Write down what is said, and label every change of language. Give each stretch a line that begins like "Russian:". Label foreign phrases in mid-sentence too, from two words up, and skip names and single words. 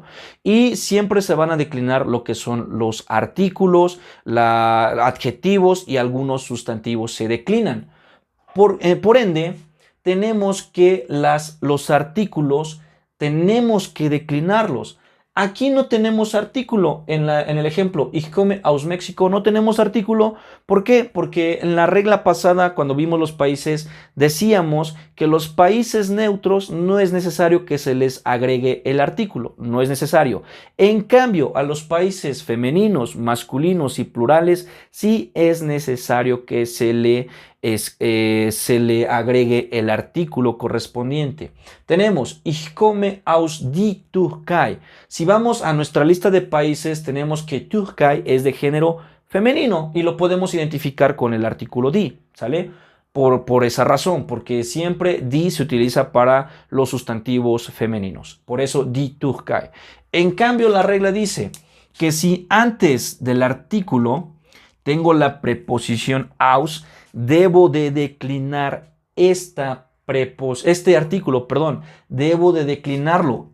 Spanish: Y siempre se van a declinar lo que son los artículos, adjetivos y algunos sustantivos se declinan. Por ende, tenemos que los artículos tenemos que declinarlos. Aquí no tenemos artículo en el ejemplo.
German: Ich komme aus México
Spanish: no tenemos artículo. ¿Por qué? Porque en la regla pasada, cuando vimos los países, decíamos que los países neutros no es necesario que se les agregue el artículo. No es necesario. En cambio, a los países femeninos, masculinos y plurales, sí es necesario que se le agregue el artículo correspondiente.
German: Tenemos Ich komme aus die Türkei.
Spanish: Si vamos a nuestra lista de países, tenemos que Türkei es de género femenino y lo podemos identificar con el artículo die, ¿sale? Por esa razón, porque siempre die se utiliza para los sustantivos femeninos. Por eso
German: die Türkei.
Spanish: En cambio, la regla dice que si antes del artículo tengo la preposición aus, debo de declinar este artículo, debo de declinarlo.